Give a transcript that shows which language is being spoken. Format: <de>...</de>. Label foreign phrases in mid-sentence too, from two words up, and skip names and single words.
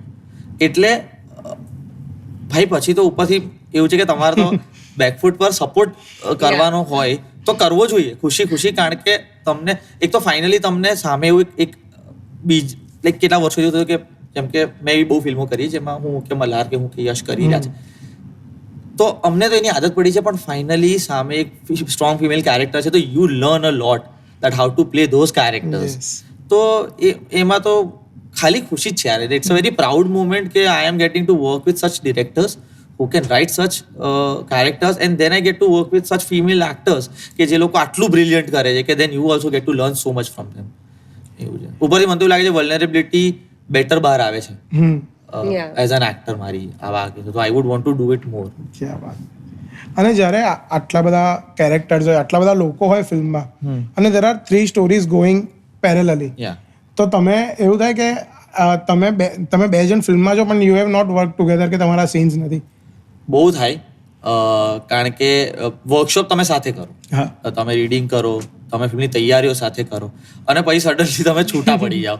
<gu>એટલે ભાઈ પછી તો ઉપરથી એવું છે કે તમારે તો બેકફૂટ પર સપોર્ટ કરવાનો હોય તો કરવો જોઈએ ખુશી, કારણ કે તમને એક તો ફાઇનલી તમને સામે એવું એક લાઈક કેટલા વર્ષોથી થયું કે જેમ કે મેં બી બહુ ફિલ્મો કરી જેમાં હું કે મલ્હાર કે હું કે યશ કરી રહ્યા છે, તો અમને તો એની આદત પડી છે, પણ ફાઇનલી સામે એક</gu> <en>strong female character</en> <gu>છે, તો</gu> <en>you learn a lot that how to play those characters.</en> <gu>તો એમાં તો ખાલી ખુશી જ છે યાર.</gu> <en>it's a very proud moment કે I am getting to work with such directors who can write such characters, and then I get to work with such female actors</en> <gu>કે જે લોકો આટલું બ્રિલિયન્ટ કરે છે કે</gu> <en>then you also get to learn so much from them.</en> <gu>એવું છે. ઉપરથી મને તો લાગે છે વલ્નરેબિલિટી બેટર બહાર આવે છે</gu> <en>as an actor</en> <gu>મારી આવા આગે, તો</gu> <en>I would want to do it more.</en> <gu>અને જ્યારે આટલા બધા કેરેક્ટર્સ હોય, આટલા બધા લોકો હોય ફિલ્મમાં, અને</gu> <en>there are 3 stories going parallelly,</en> <gu>તો તમે એવું થાય કે તમે બે જણ ફિલ્મમાં છો પણ</gu> <en>you have not work together,</en> <gu>કે તમારા સીન્સ નથી? બહુ થાય, કારણ કે વર્કશોપ તમે સાથે કરો, તમે રીડિંગ કરો, તમે ફિલ્મની તૈયારીઓ સાથે કરો, અને પછી સડનલી તમે છૂટા પડી જાઓ.</gu>